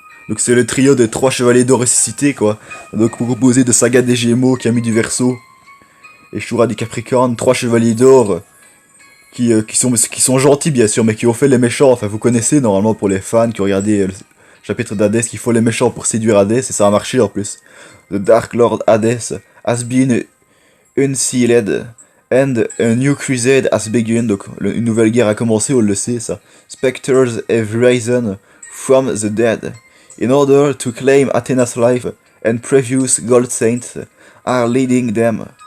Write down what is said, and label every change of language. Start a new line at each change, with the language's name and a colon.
French: Donc, c'est le trio des 3 chevaliers d'or ressuscités, quoi. Donc, composé de Saga des Gémeaux, Camille du Verseau et Shura du Capricorne. 3 chevaliers d'or qui sont gentils, bien sûr, mais qui ont fait les méchants. Enfin, vous connaissez, normalement, pour les fans qui ont regardé le chapitre d'Hadès, qu'il faut les méchants pour séduire Hadès, et ça a marché, en plus.
English: The Dark Lord Hadès has been unsealed and a new crusade has begun.
French: Donc une nouvelle guerre a commencé, on le sait ça.
English: Spectres have risen from the dead in order to claim Athena's life, and previous gold saints are leading them.